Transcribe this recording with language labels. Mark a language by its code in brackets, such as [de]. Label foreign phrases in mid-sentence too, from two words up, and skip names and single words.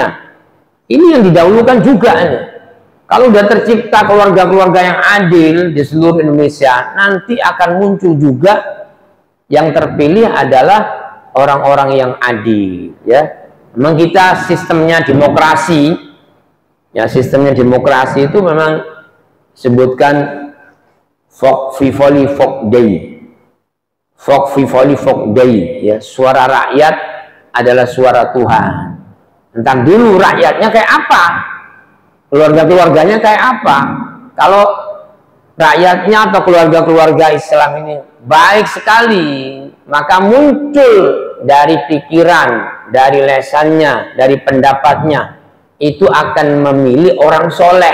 [id] Ini yang didahulukan juga. Kalau sudah tercipta keluarga-keluarga yang adil di seluruh Indonesia, nanti akan muncul juga yang terpilih adalah orang-orang yang adil, ya. Memang kita sistemnya demokrasi, ya, sistemnya demokrasi itu memang sebutkan [la] folk vivoli folk day, folk vivoli folk day, [id] ya. Suara rakyat adalah suara Tuhan. Tentang dulu rakyatnya kayak apa, keluarga-keluarganya kayak apa. Kalau rakyatnya atau keluarga-keluarga Islam ini baik sekali, maka muncul dari pikiran, dari lesannya, dari pendapatnya, itu akan memilih orang soleh.